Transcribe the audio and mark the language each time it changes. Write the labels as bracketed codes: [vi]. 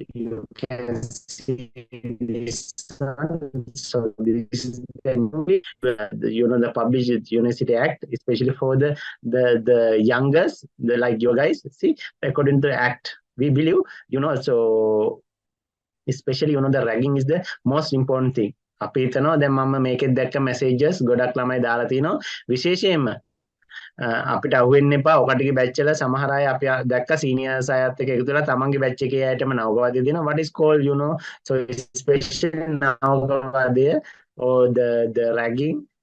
[en] You can see this one. So this is the movie, the published university act, especially for the youngest, like you guys see, according to the act, we believe, so especially, the ragging is the most important thing. [si] අපි හිතනවා දැන් මම මේකෙත් දැක්ක messages ගොඩක් ළමයි දාලා තිනවා විශේෂයෙන්ම අපිට අහුවෙන්න එපා. ඔකටිගේ බැච් වල සමහර අය අපි දැක්ක සීනියර්ස් අයත් එක්ක එකතු වෙලා තමන්ගේ බැච් එකේ අයටම නවකවාදය දෙනවා. [en] What is called, so especially නවකවාදය or the ragging.